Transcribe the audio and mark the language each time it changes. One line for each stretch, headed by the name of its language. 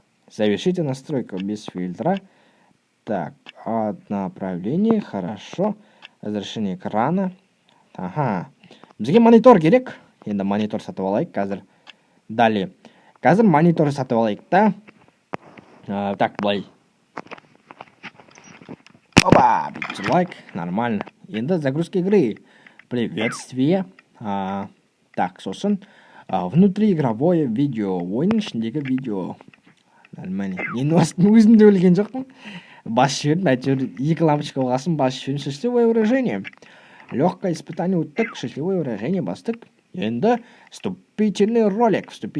Russian: Завершите настройку без фильтра. Так, направление, хорошо. Разрешение экрана.
Kazakh: Бізге монитор керек. Енді монитор сатып алайық қазір. Далее. Қазір монитор сатып алайық та. Так, былай.
Russian: Опа, лайк, нормально. Енді загрузка игры. Приветствие. Так, сосын. Внутриигровое видео.
Kazakh: Ойынның ішіндегі видео. Нормально. Енді өзім де өлген жоқпын. Басып жібердім, әйтеуір 2 лампочка болғасын басып жібердім.
Russian: Счастливое выражение. Легкое испытание өттік, счастливое выражение бастық.
Kazakh: Енді
Russian: вступительный ролик.